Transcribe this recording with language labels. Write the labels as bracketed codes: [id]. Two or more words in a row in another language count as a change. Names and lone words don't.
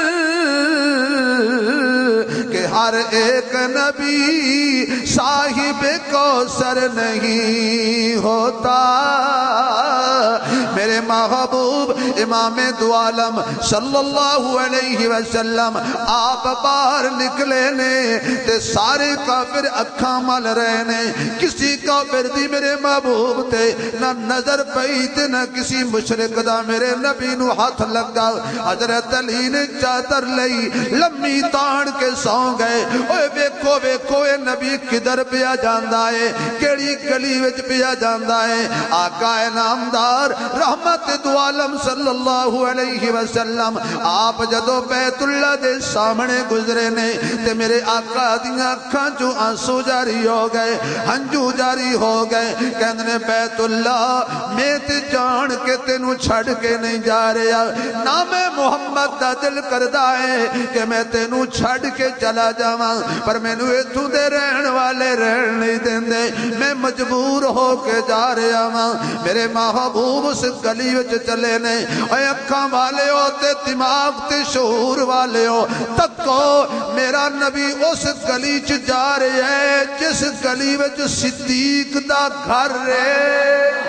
[ur] کہ ہر ایک نبی صاحب کوثر نہیں ہوتا، میرے محبوب امام دو [pa] عالم [ar] صلی اللہ علیہ وسلم [pa] آپ باہر نکلے نے تے سارے کافر اکھاں مل رہے نے، کسی کافر دی میرے محبوب تے نہ نظر پئی تے نہ کسی مشرک دا میرے نبی نو ہاتھ لگا، حضرت علی نے چادر لئی لمبی تان کے سو گئے، اوے ویکھو ویکھو اے نبی کدھر پیا جاندا ہے، کیڑی گلی وچ پیا جاندا ہے، آقا نامدار رحمت دو عالم [ar] صلی اللہ علیہ وسلم [pa] آپ جدو بیت اللہ دے سامنے گزرے نے تے میرے آقا دیاں اکھاں جو آنسو جاری ہو گئے، ہنجو جاری ہو گئے، کہندے بیت اللہ میں تے جان کے تینوں چھڑ کے نہیں جا رہا، نام محمد دا دل کردا ہے کہ میں تینوں چھڑ کے چلا جاواں، پر مینوں ایتھوں دے رہن والے رہن نہیں دیندے، میں مجبور ہو کے جا رہا ہاں، میرے محبوب اس گلی وچ چلے نے، اے اکھاں والے ہو تے دماغ تے شعور والے ہو، تکو میرا نبی اس گلی چ جا رہے ہے جس گلی وچ صدیق دا گھر ہے،